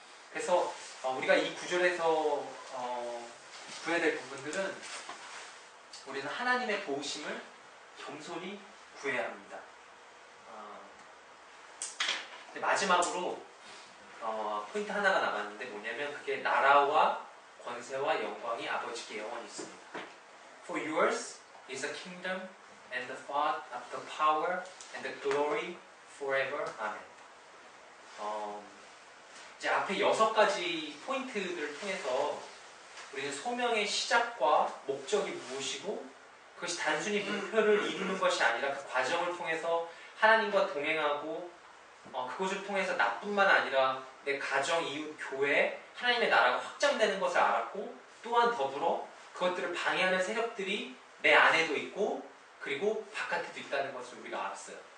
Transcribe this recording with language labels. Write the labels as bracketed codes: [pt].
[ko] 그래서 우리가 이 구절에서 구해야 될 부분들은 우리는 하나님의 도우심을 겸손히 구해야 합니다. 마지막으로 포인트 하나가 남았는데 뭐냐면 그게 나라와 권세와 영광이 아버지께 영원히 있습니다. [en] For yours is the kingdom and the thought of the power and the glory forever. Amen. [ko] 이제 앞에 6가지 포인트들을 통해서 우리는 소명의 시작과 목적이 무엇이고 그것이 단순히 목표를 이루는 것이 아니라 그 과정을 통해서 하나님과 동행하고 그것을 통해서 나뿐만 아니라 내 가정, 이웃, 교회, 하나님의 나라가 확장되는 것을 알았고 또한 더불어 그것들을 방해하는 세력들이 내 안에도 있고 그리고 바깥에도 있다는 것을 우리가 알았어요.